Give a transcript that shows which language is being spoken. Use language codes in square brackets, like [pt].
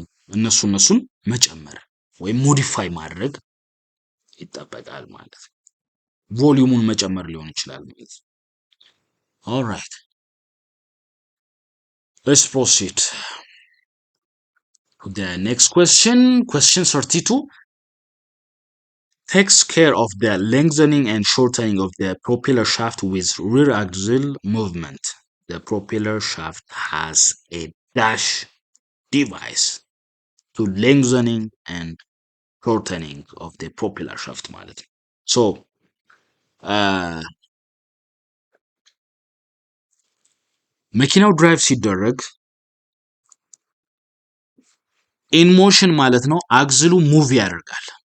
[am] እነሱን መጨመር ወይም ሞዲፋይ ማድረግ ይጠበቃል ማለት ነው። ቮሊዩሙን መጨመር ሊሆን ይችላል ማለት ነው። [en] alright, let's proceed to the next question. Question 32 takes care of the lengthening and shortening of the propeller shaft with rear axle movement. The propeller shaft has a dash device to lengthening and shortening of the propeller shaft ማለት ነው። [am] so መኪናው ድራይቭ ሲደረግ ኢን ሞሽን ማለት ነው አክስሉ ሙቭ ያደርጋል።